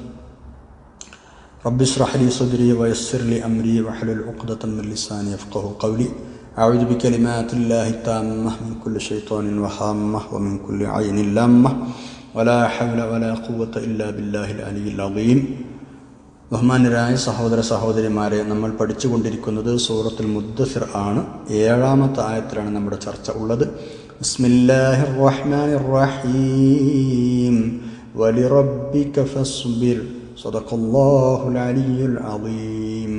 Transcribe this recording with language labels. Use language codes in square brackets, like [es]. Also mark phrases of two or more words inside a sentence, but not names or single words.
[ar] رب اشرح لي صدري ويسر لي أمري واحلل عقدة من لساني يفقهوا قولي. أعوذ بكلمات الله التامة من كل شيطان وهامة ومن كل عين لامة ولا حول ولا قوة إلا بالله العلي العظيم. [ml] ബഹുമാന്യരായ സഹോദര സഹോദരിമാരെ, നമ്മൾ പഠിച്ചുകൊണ്ടിരിക്കുന്നത് സൂറത്തുൽ മുദ്ദസിർ ആണ്. 7-ാമത്തെ ആയത്തിലാണ് നമ്മുടെ ചർച്ച ഉള്ളത്. [ar] بسم الله الرحمن الرحيم ولربك فاصبر صدق الله العلي العظيم.